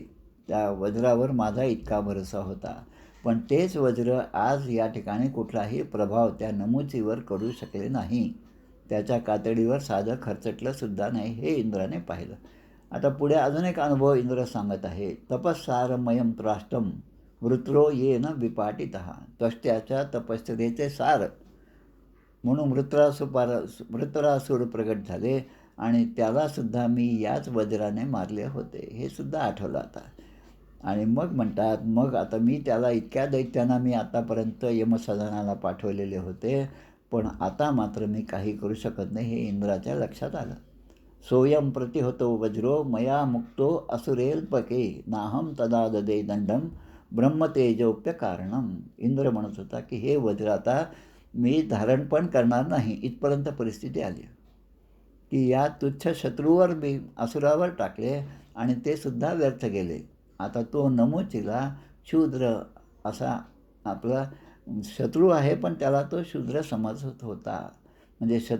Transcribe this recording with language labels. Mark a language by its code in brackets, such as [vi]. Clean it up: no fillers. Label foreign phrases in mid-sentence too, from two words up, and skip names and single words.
[mr] त्या वज्रावर माझा इतका भरोसा होता. पण तेच वज्र आज या ठिकाणी कुठलाही प्रभाव त्या नमुचीवर करू शकले नाही. त्याच्या कातडीवर साधं खरचटलंसुद्धा नाही. हे इंद्राने पाहिलं. आता पुढे अजून एक अनुभव इंद्र सांगत आहे. [sa] तपस्सारमयं त्राष्टम वृत्रो येन विपाटितः. [mr] त्वष्ट्याच्या तपश्चर्येचे सार म्हणून वृत्रासुर प्रगट झाले आणि त्यालासुद्धा मी याच वज्राने मारले होते. हे सुद्धा आठवलं आता. आणि मग म्हणतात, मग आता मी त्याला इतक्या दैत्यांना मी आतापर्यंत यमसदनाला पाठवलेले होते, पण आता मात्र मी काही करू शकत नाही. हे इंद्राच्या लक्षात आलं. [sa] सोयम प्रतिहतो वज्रो मया मुक्तो असुरेल्पके नाहम तदा ददे दंडम ब्रह्मतेजोप्य कारणम. [mr] इंद्र म्हणत होता की हे वज्र आता मी धारण पण करणार नाही. इथपर्यंत परिस्थिती आली की या तुच्छ शत्रूवर मी असुरावर टाकले आणि ते सुद्धा व्यर्थ गेले. आता तो नमुचीला शूद्र असा आपला शत्रू आहे, पण त्याला तो शूद्र समजत होता.